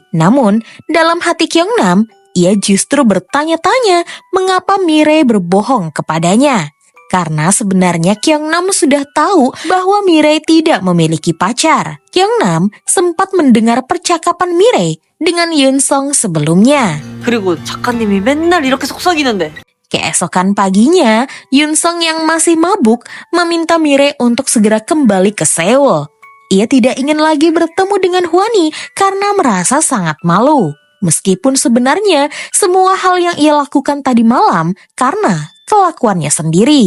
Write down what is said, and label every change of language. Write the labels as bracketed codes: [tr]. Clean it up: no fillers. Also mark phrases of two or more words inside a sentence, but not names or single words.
[id] Namun, dalam hati Kyungnam, ia justru bertanya-tanya mengapa Mirei berbohong kepadanya. Karena sebenarnya Kyungnam sudah tahu bahwa Mirei tidak memiliki pacar. Kyungnam sempat mendengar percakapan Mirei dengan Yunsong sebelumnya. [ko] 그리고 작가님이 맨날 이렇게 속삭이는데. [id] Keesokan paginya, Yunsong yang masih mabuk meminta Mirei untuk segera kembali ke Seoul. Ia tidak ingin lagi bertemu dengan Hwani karena merasa sangat malu. Meskipun sebenarnya semua hal yang ia lakukan tadi malam karena kelakuannya sendiri.